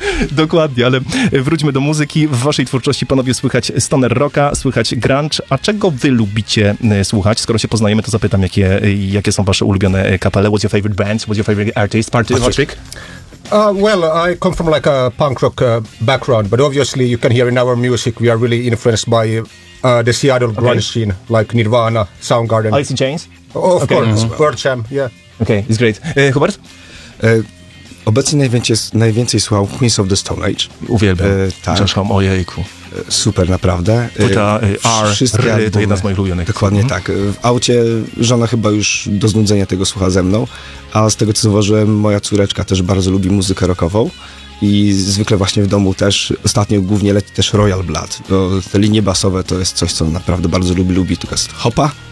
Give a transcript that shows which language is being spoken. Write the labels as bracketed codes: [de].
[pl] Dokładnie, ale wróćmy do muzyki. W waszej twórczości, panowie, słychać stoner rocka, słychać grunge. A czego wy lubicie słuchać? Skoro się poznajemy, to zapytam, jakie są wasze ulubione kapele. [en] What's your favorite band? What's your favorite artist? Patrick? Well, I come from like a punk rock background, but obviously you can hear in our music we are really influenced by the Seattle grunge scene, like Nirvana, Soundgarden. Alice in Chains? Of course, Pearl Jam, yeah. Okay, it's great. Hubert? [pl] Obecnie najwięcej słuchał Queens of the Stone Age. Uwielbiam. Josh Homme, ojejku. Super, naprawdę. Płyta R to jedna z moich ulubionych. Dokładnie tak. W aucie żona chyba już do znudzenia tego słucha ze mną, a z tego co zauważyłem, moja córeczka też bardzo lubi muzykę rockową i zwykle właśnie w domu też, ostatnio głównie leci też Royal Blood, bo te linie basowe to jest coś, co naprawdę bardzo lubi, tylko jest hopa.